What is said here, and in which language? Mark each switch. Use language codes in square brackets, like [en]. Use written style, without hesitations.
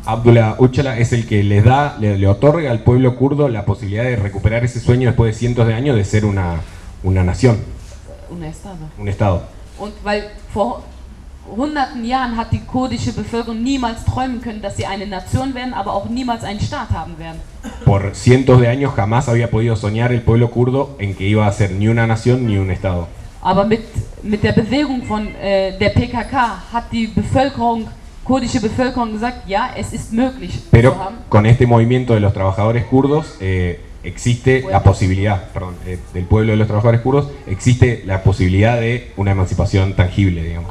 [es] Abdullah Öcalan es el que le otorga al pueblo kurdo la posibilidad de recuperar ese sueño después de cientos de años de ser una nación. Un Estado. [de] Und weil vor hunderten Jahren hat die kurdische Bevölkerung niemals träumen können, dass sie eine Nation werden, aber auch niemals einen Staat haben werden. [es] Por cientos de años jamás había podido soñar el pueblo kurdo en que iba a ser ni una nación ni un Estado. [de] Aber mit der Bewegung von der PKK hat die Bevölkerung, kurdische Bevölkerung gesagt, ja, es ist möglich. [es] Pero con este movimiento de los trabajadores kurdos existe la posibilidad, perdón, del pueblo de los trabajadores kurdos existe la posibilidad de una emancipación tangible, digamos.